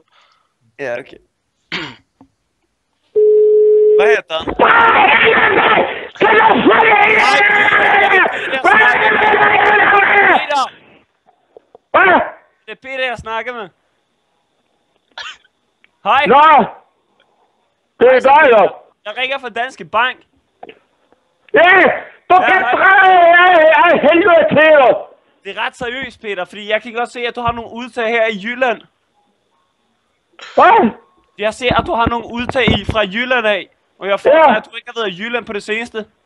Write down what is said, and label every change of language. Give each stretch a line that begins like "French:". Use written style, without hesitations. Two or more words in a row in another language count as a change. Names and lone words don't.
Swedish: Ja, okej. Vad heter han? Det är Peter jag snackar med.
Danish: Hej! Nå! Det er dig, jo! Jeg ringer fra Danske Bank. Ja! Du kan dreje af helvede til, jo! Det er ret seriøst, Peter, fordi jeg kan godt se, at du har nogle udtag her i Jylland. Hvad? Jeg ser, at du har nogle udtag fra Jylland af. Og jeg får at du ikke har været i Jylland på det seneste.